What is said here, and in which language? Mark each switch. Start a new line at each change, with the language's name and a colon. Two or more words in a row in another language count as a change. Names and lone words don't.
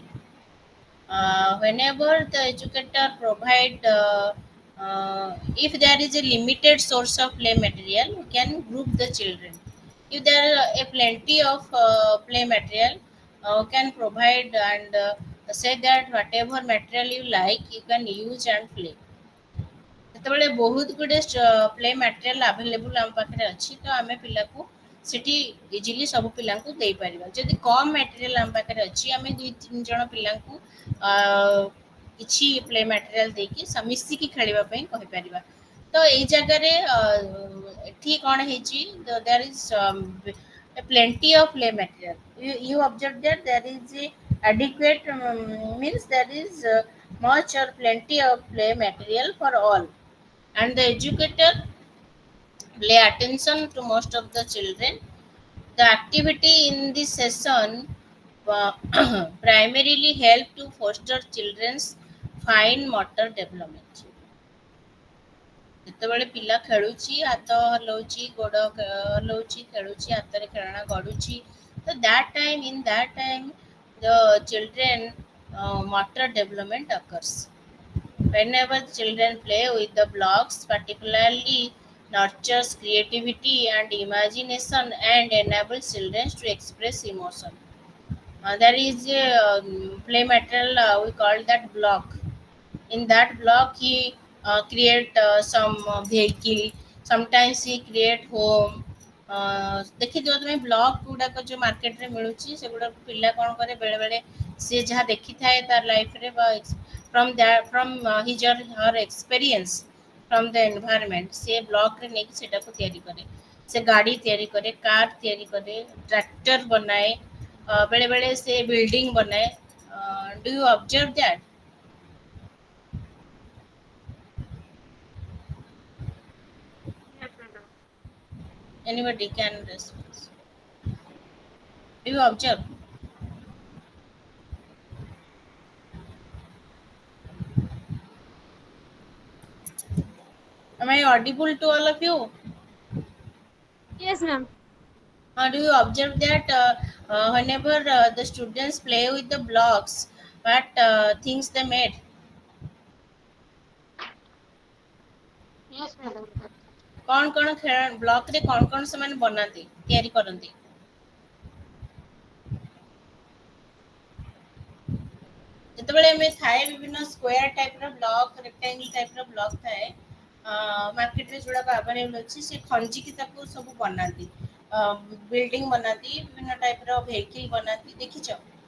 English: Whenever the educator provide if there is a limited source of play material we can group the children. If there are a plenty of play material can provide and say that whatever material you like you can use and play.
Odia: ଯେତେବେଳେ ବହୁତ ଗୁଡ଼ିଏ
English: play material available
Odia: ଆମ ପାଖରେ ଅଛି ତ ଆମେ ପିଲାକୁ ସେଠି ଇଜିଲି ସବୁ ପିଲାଙ୍କୁ ଦେଇପାରିବା। ଯଦି କମ୍ ମ୍ୟାଟେରିଆଲ୍ ଆମ ପାଖରେ ଅଛି ଆମେ ଦୁଇ ତିନି ଜଣ ପିଲାଙ୍କୁ କିଛି
English: play material
Odia: ଦେଇକି ମିଶିକି ଖେଳିବା ପାଇଁ କହିପାରିବା। ତ ଏଇ ଜାଗାରେ ଏଠି କ'ଣ ହେଇଛି
English: there is plenty of play material. You observe that there is a adequate means there is much or plenty of play material for all and the educator pay attention to most of the children. The activity in this session primarily help to foster children's fine motor development.
Odia: ଯେତେବେଳେ ପିଲା ଖେଳୁଛି ହାତ ହଲଉଛି ଗୋଡ଼ ହଲଉଛି ଖେଳୁଛି ହାତରେ ଖେଳଣା ଗଡ଼ୁଛି ତ
English: that time the children motor development occurs. Whenever children play with the blocks, particularly nurtures creativity and imagination and enables children to express emotion. There is a play material we call that block. In that block, he create some vehicle. Sometimes he create home.
Odia: ଦେଖିଥିବ ତୁମେ ବ୍ଲକ୍ ଗୁଡ଼ାକ ଯେଉଁ ମାର୍କେଟରେ ମିଳୁଛି ସେଗୁଡ଼ାକୁ ପିଲା କ'ଣ କରେ ବେଳେବେଳେ ସିଏ ଯାହା ଦେଖିଥାଏ ତାର ଲାଇଫରେ ବା
English: from his or her experience from the environment
Odia: ସେ ବ୍ଲକରେ ନେଇକି ସେଟାକୁ ତିଆରି କରେ। ସେ ଗାଡ଼ି ତିଆରି କରେ, କାର୍ ତିଆରି କରେ, ଟ୍ରାକ୍ଟର ବନାଏ, ବେଳେବେଳେ ସେ ବିଲ୍ଡିଂ ବନାଏ।
English: do you observe that? Yes, madam. Anybody can respond. Do you observe? Am I audible to all of you? Yes, ma'am. Do you observe that whenever the students play with the blocks, what things they made? Yes, madam.
Hindi: कौन खेल ब्लॉक रे कौन से माने बनाती तैयारी करती?
Odia: ଯେତେବେଳେ ଆମେ ଥାଏ ବିଭିନ୍ନ ସ୍କୋୟାର ଟାଇପର ବ୍ଲକ୍ ରେକ୍ଟାଙ୍ଗଲ ଟାଇପର ବ୍ଲକ୍ ଥାଏ ମାର୍କେଟରେ ଯୋଉଗୁଡ଼ାକ ଆଭେଲେବଲ୍ ଅଛି ସେ ଖଞ୍ଜିକି ତାକୁ ସବୁ ବନାନ୍ତି, ବିଲ୍ଡିଂ ବନାନ୍ତି, ବିଭିନ୍ନ ଟାଇପର ଭେହିକିଲ୍ ବନାନ୍ତି, ଦେଖିଛ?